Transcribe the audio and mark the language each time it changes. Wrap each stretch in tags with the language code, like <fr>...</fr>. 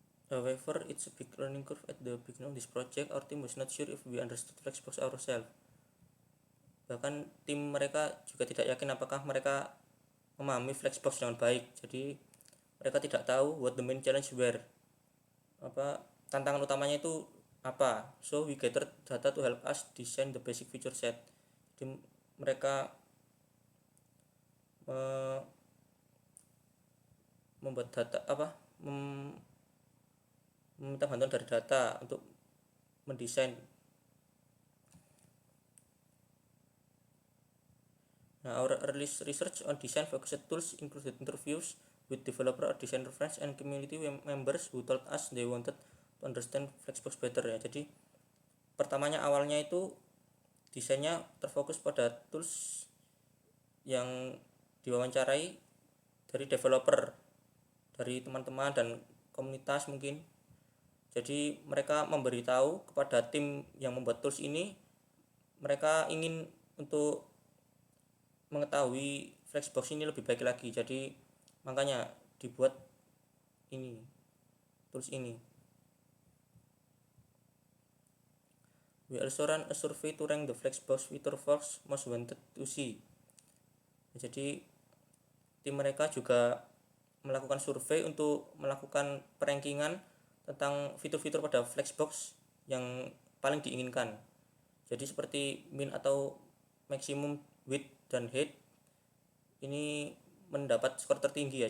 <en>However, it's a big learning curve at the beginning of this project. Our team was not sure if we understood Flexbox ourselves.</en> <id>Bahkan tim mereka juga tidak yakin apakah mereka memahami Flexbox dengan baik. Jadi mereka tidak tahu</id> <en>what the main challenge were.</en> <id>Tantangan utamanya itu apa.</id> <en>So we gathered data to help us design the basic feature set.</en> <id>Jadi mereka membuat data meminta bantuan dari data untuk mendesain.</id> <en>Now, our early research on design focused tools included interviews with developer or designer friends and community members who told us they wanted to understand Flexbox better ya.</en> <id>Jadi awalnya itu desainnya terfokus pada tools yang diwawancarai dari developer, dari teman-teman dan komunitas mungkin. Jadi mereka memberitahu kepada tim yang membuat tools ini, mereka ingin untuk mengetahui Flexbox ini lebih baik lagi. Jadi makanya dibuat ini, tools ini.</id> <en>We also run a survey to rank the Flexbox feature first most wanted to see.</en> <id>Jadi tim mereka juga melakukan survei untuk melakukan perankingan tentang fitur-fitur pada Flexbox yang paling diinginkan. Jadi seperti min atau maximum width dan height ini mendapat skor tertinggi ya.</id>